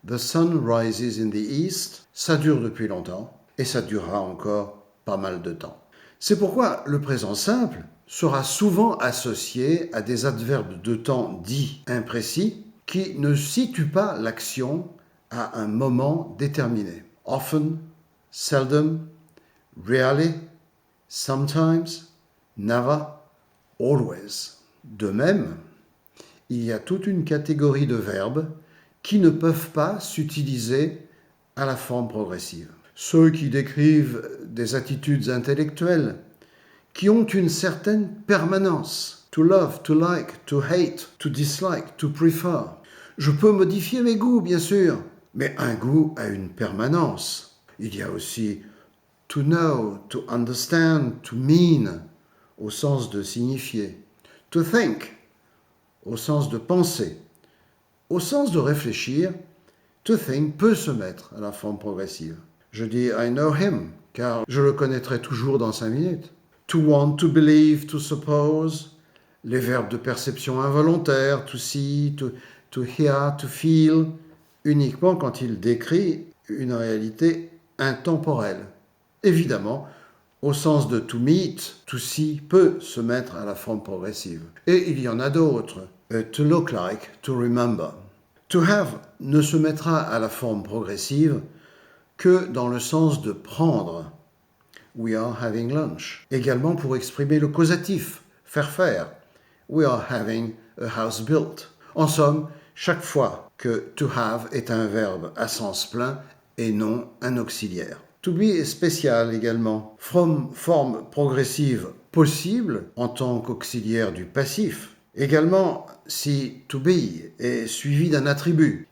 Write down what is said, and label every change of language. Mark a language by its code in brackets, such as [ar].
[en] The sun rises in the east, [fr] ça dure depuis longtemps et ça durera encore pas mal de temps. C'est pourquoi le présent simple sera souvent associé à des adverbes de temps dits imprécis qui ne situent pas l'action à un moment déterminé. [en] Often, seldom, rarely, sometimes, never, always. [fr] De même, il y a toute une catégorie de verbes qui ne peuvent pas s'utiliser à la forme progressive. Ceux qui décrivent des attitudes intellectuelles, qui ont une certaine permanence. [en] To love, to like, to hate, to dislike, to prefer. [fr] Je peux modifier mes goûts, bien sûr, mais un goût a une permanence. Il y a aussi [en] to know, to understand, to mean, [fr] au sens de signifier. To think, au sens de penser. Au sens de réfléchir, to think peut se mettre à la forme progressive. Je dis [en] I know him, [fr] car je le connaîtrai toujours dans 5 minutes. [en] To want, to believe, to suppose, [fr] les verbes de perception involontaire, [en] to see, to hear, to feel, [fr] uniquement quand il décrit une réalité intemporelle. Évidemment, au sens de to meet, to see peut se mettre à la forme progressive. Et il y en a d'autres. [en] To look like, to remember. [fr] To have ne se mettra à la forme progressive que dans le sens de prendre. [en] We are having lunch. [fr] Également pour exprimer le causatif, faire. [en] We are having a house built. [fr] En somme, chaque fois que to have est un verbe à sens plein et non un auxiliaire. To be est spécial également. From, forme progressive possible en tant qu'auxiliaire du passif. Également, si to be est suivi d'un attribut.